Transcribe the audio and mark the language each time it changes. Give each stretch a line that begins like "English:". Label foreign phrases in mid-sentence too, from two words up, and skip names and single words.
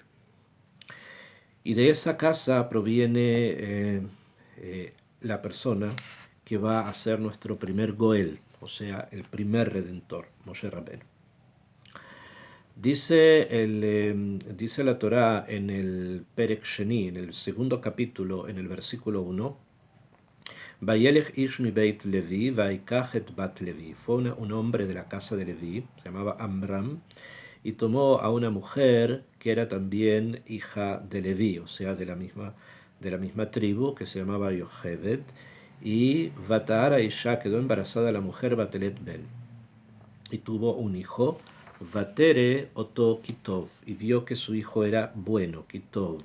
Spanish: Y de esa casa proviene la persona que va a ser nuestro primer Goel, o sea, el primer redentor, Moshe Rabbeinu. Dice la Torá en el
Hebrew: פרק שני,
Spanish: en el segundo capítulo, en el versículo 1,
Hebrew: וילך איש מבית לוי ויקח את בת לוי.
Spanish: Fue un hombre de la casa de Levi, se llamaba Amram, y tomó a una mujer que era también hija de Leví, o sea, de la misma tribu, que se llamaba Yocheved, y
Hebrew: ותהר האשה,
Spanish: quedó embarazada la mujer
Hebrew: ותלד בן,
Spanish: y tuvo un hijo,
Hebrew: ותרא אתו כי טוב,
Spanish: y vio que su hijo era bueno,
Hebrew: כי טוב.